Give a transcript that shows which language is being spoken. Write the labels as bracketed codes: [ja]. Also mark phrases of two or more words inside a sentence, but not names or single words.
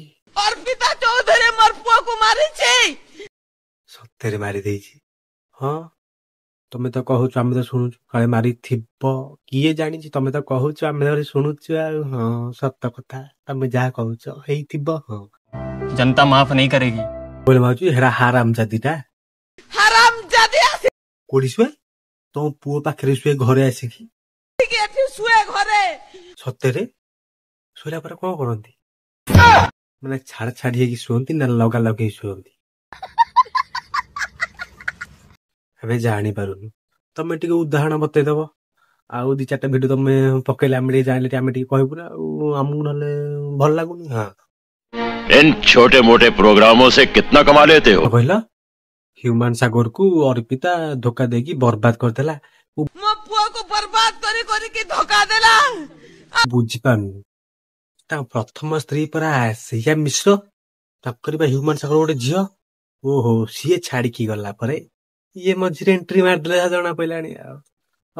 [or] ଅର୍ପିତା ଚୌଧୁରୀ ମୋର ପୁଅକୁ ମାରିଛି। ସତରେ ମାରି ଦେଇଛି? ହଁ ତମେ ତ କହୁଛ ଆମେ ତ ଶୁଣୁଛୁ କାଳେ ମାରିଥିବ। କିଏ ଜାଣିଛି? ତମେ ତ କହୁଛ ଆମେ ତ ଶୁଣୁଛୁ ଆଉ। ହଁ ସତ କଥା ତମେ ଯାହା କହୁଛ ହେଇଥିବ। ହଁ [hi] जनता माफ नहीं करेगी। [or] ବୋଲେ ମାଉସୀ ହେରା ହାରାମ ଜାତିଟା। ହାରାମଜାଦି କୋଉଠି ଶୁଏ? ତମ ପୁଅ ପାଖରେ ଶୁଏ ଘରେ ଆସିକି? ଆସିକି ଏଠି ଶୁଏ ଘରେ। ସତରେ? ଶୋଇଲା ପରେ କଣ କରନ୍ତି? ମାନେ ଛାଡି ହେଇକି ଶୁଅନ୍ତି ନା ଲଗା ଲଗେଇ ଶୁଅନ୍ତି? ଆମେ ଜାଣିପାରୁନୁ। ତମେ ଟିକେ ଉଦାହରଣ ବତେଇଦବ। ଆଉ 2-4ଟା ଭିଡିଓ ତମେ ପକେଇଲେ ଆମେ ଟିକେ ଜାଣିଲେ ଆମେ ଟିକେ କହିବୁ ନା ଆଉ। ଆମକୁ ନହେଲେ ଭଲ ଲାଗୁନି। ହଁ [hi] इन छोटे मोटे प्रोग्रामों से कितना कमा लेते हो? [or] କହିଲ ହ୍ୟୁମାନ ସାଗରକୁ ଅର୍ପିତା ଧୋକା ଦେଇକି ବର୍ବାଦ କରିଦେଲା। ମୋ ପୁଅକୁ ବର୍ବାଦ କରିକି ଧୋକା ଦେଲା। ବୁଝିପାରୁନି। ତାଙ୍କ ପ୍ରଥମ ସ୍ତ୍ରୀ ପରା ସେଇଆ ମିଶ୍ର। ତାଙ୍କର ବା ହ୍ୟୁମାନ ସାଗର ଗୋଟେ ଝିଅ। ଓହୋ ସିଏ ଛାଡିକି ଗଲା ପରେ ଇଏ ମଝିରେ ଏଣ୍ଟ୍ରି ମାରିଦେଲେ ଯାହା ଜଣା ପଇଲାଣି ଆଉ।